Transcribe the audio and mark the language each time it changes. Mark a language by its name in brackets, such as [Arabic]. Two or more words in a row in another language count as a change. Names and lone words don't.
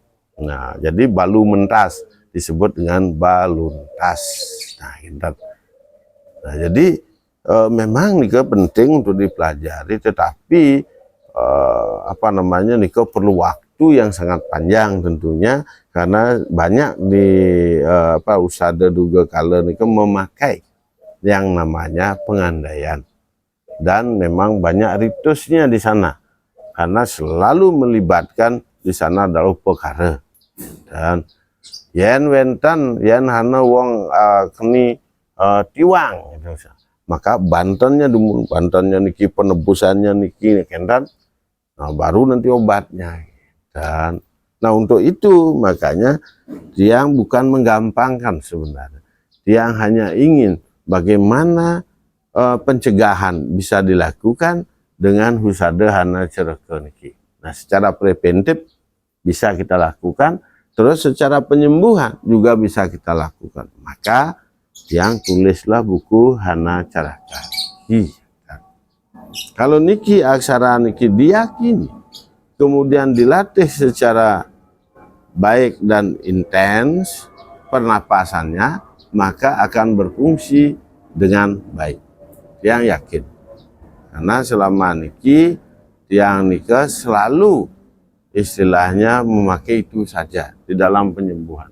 [Indonesian] Nah, jadi balu mentas disebut dengan baluntas. Nah, jadi memang niku penting untuk dipelajari, tetapi niku perlu waktu yang sangat panjang tentunya, karena banyak di usada durga kala niku memakai yang namanya pengandaian, dan memang banyak ritusnya di sana karena selalu melibatkan di sana adalah perkara. [Balinese] Dan yen wenten yen hana wong keni tiwang gitu. [Indonesian] Maka Bantennya dulu, Bantennya niki penebusannya niki kendan, nah baru nanti obatnya. Dan nah untuk itu makanya Tiang bukan menggampangkan sebenarnya. Tiang hanya ingin bagaimana pencegahan bisa dilakukan dengan husada hana cereke niki. Nah secara preventif bisa kita lakukan, terus secara penyembuhan juga bisa kita lakukan. Maka Tiang tulislah buku hana caraka. Kalau niki aksara niki diyakini, kemudian dilatih secara baik dan intens pernapasannya, maka akan berfungsi dengan baik. Yang yakin. Karena selama niki Tiang nikah selalu istilahnya memakai itu saja di dalam penyembuhan.